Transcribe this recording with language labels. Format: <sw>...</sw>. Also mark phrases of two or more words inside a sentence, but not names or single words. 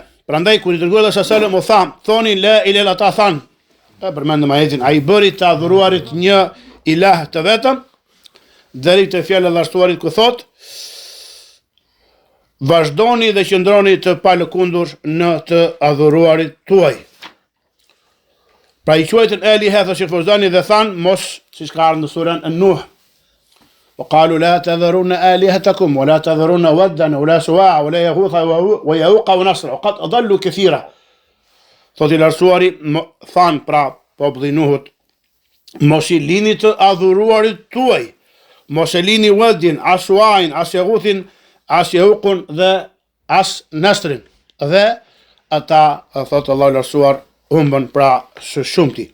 <sq>Prandaj kur i dërguar</sq> <ar>صلى الله عليه وسلم</ar> <sq>u tha, thoni</sq> <ar>لا إله إلا</ar> <sq>ta than, e përmendëm ajetin, ai bëri të adhuruarit një ilah të vetëm, deri te fjala e lartësuarit ku thot vazhdoni dhe qëndroni të palëkundur në të adhuruarit tuaj. Pra i quajtën aliha, thot Sheikh Fauzani, dhe than mos, siç ka ardhur në surën An-Nuh,</sq> <ar>وقالوا لا تذرون آلهتكم ولا تذرون ودا ولا سواع ولا يغوث ويعوق ونسر وقد أضلوا كثيرا.</ar> <sq>Thot i lartësuari, than pra populli Nuhut, mos i lini të adhuruarit tuaj, mos e lini Wadin, as Suain, as Yaghuthin, as Yauqun dhe as Nasrin. Dhe ata, thot Allahu i lartësuar, humbën pra së shumti.</sq>